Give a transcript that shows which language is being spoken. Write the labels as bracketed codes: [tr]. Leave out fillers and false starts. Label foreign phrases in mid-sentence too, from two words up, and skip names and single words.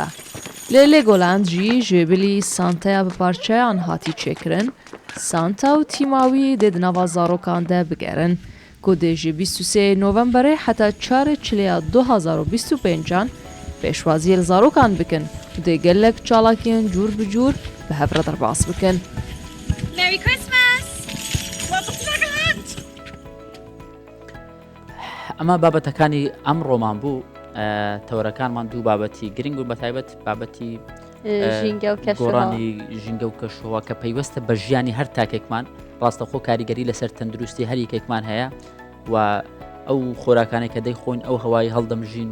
[ku] Lê Legoland jî ji bilî Santaya bi parçeyan hatî çêkirin, Santa û tîma wî dê di nava zarokan de bigerin, ku dê ji 23 Novemberê heta 4 Çilêya 2025 pêşwaziyê li zarokan bikin û dê gelek çalakiyên cûr bi cûr bi hev re derbas bikin. [en] Merry Christmas! Welcome to Legoland! [ckb] ئەمە بابەتەکانی ئەم ڕۆمان بوو تەورەکانمان دوو بابەتی گرنگ بوو بەتایبەت بابەتی گۆڕانی ژینگە و کەشەوە کە پەیوەستە بە ژیانی هەر تاکێکمان ڕاستەخۆ کاریگەری لەسەر تەندروستی هەر یەکێکمان هەیە و ئەو خۆراکانێک کە دەیخۆین ئەو هەوای هەڵدەمژین